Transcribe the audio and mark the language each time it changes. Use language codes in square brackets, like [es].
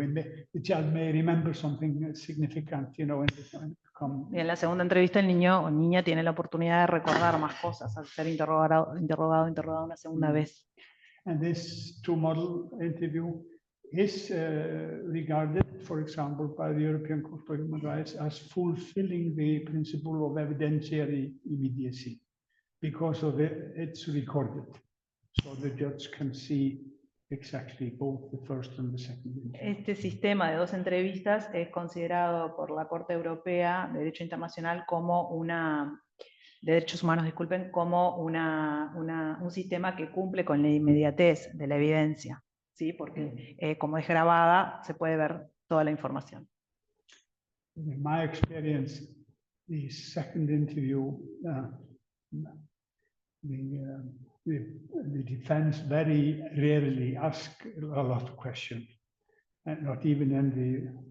[en] And the child may remember something significant, you know, [es] Y en la segunda entrevista el niño o niña tiene la oportunidad de recordar más cosas al ser interrogado una segunda vez. [en] And this two-model interview is regarded, for example, by the European Court of Human Rights as fulfilling the principle of evidentiary immediacy because of it's recorded. So the judge can see exactly both the first and the second interview. [es] Este sistema de dos entrevistas es considerado por la Corte Europea de Derecho Internacional como de Derechos Humanos, disculpen, como un sistema que cumple con la inmediatez de la evidencia, ¿sí? Porque como es grabada, se puede ver toda la información. [en] In my experience, the second interview, the defense very rarely asks a lot of questions, and not even in the